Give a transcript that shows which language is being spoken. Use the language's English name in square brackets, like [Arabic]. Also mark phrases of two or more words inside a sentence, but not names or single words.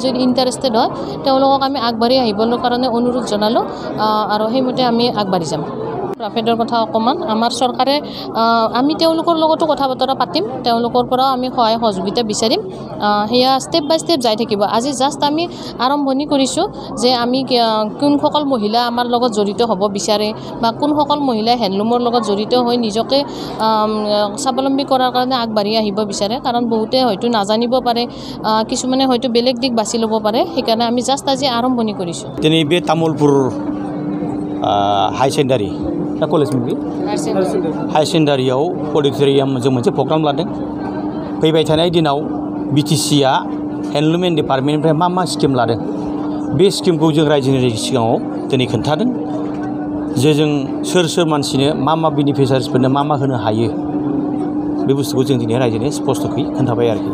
[Assamese] যদি ইণ্টাৰেষ্টেড হয় তেওঁলোকক আমি আগবাঢ়ি আহিবৰ কাৰণে অনুৰোধ জনালোঁ আৰু সেইমতে আমি আগবাঢ়ি যাম প্ৰাইভেটৰ কথা অকণমান আমাৰ চৰকাৰে আমি তেওঁলোকৰ লগতো কথা বতৰা পাতিম তেওঁলোকৰ পৰাও আমি সহায় সহযোগিতা বিচাৰিম সেয়া [English] step by step [Assamese] যাই থাকিব আজি জাষ্ট আমি আৰম্ভণি কৰিছোঁ যে আমি কোনসকল মহিলা আমাৰ লগত জড়িত হ'ব বিচাৰে বা কোনসকল মহিলাই হেণ্ডলুমৰ লগত জড়িত হৈ নিজকে স্বাৱলম্বী কৰাৰ কাৰণে আগবাঢ়ি আহিব বিচাৰে কাৰণ বহুতে হয়তো নাজানিব পাৰে কিছুমানে হয়তো বেলেগ দিশ বাছি ল'ব পাৰে সেইকাৰণে আমি জাষ্ট আজি আৰম্ভণি কৰিছোঁ [Bodo] दिनै बे तामुलपुर [English] high secondary college [Bodo] मुभि हाई सेकेन्डारियाव अडिटोरियाम जों मोनसे प्रग्राम लादों फैबाय थानाय दिनाव BTC-आ [English] handloom and [Bodo] डिपार्टमेन्टनिफ्राय मा स्किम लादों बे स्किमखौ जों रायजोनि सिगाङाव दिनै खोन्थादों जे जों सोर मानसिनो मा बेनिफिसियारिसफोरनो मा होनो हायो बे बुस्थुखौ जों दिनै रायजोनि स्पष्टयै खोन्थाबाय आरोखि